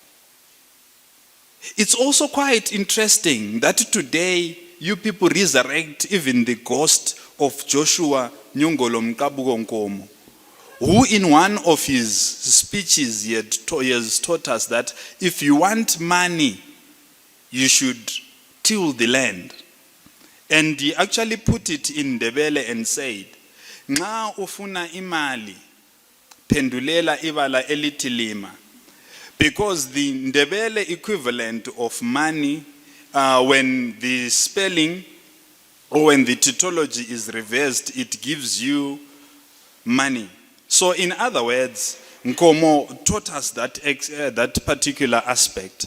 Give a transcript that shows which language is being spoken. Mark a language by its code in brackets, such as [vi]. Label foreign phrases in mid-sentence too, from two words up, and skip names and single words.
[en] It's also quite interesting that today you people resurrect even the ghost of Joshua Nyongolo Mkabugo Nkomo, who in one of his speeches he has taught us that if you want money, you should till the land. And he actually put it in Ndebele and said, [nd] "Nxa ufuna imali, pendulela ibala elithi lima." [en] Because the Ndebele equivalent of money, when the spelling or when the tautology is reversed, it gives you money. So in other words, Nkomo taught us that particular aspect.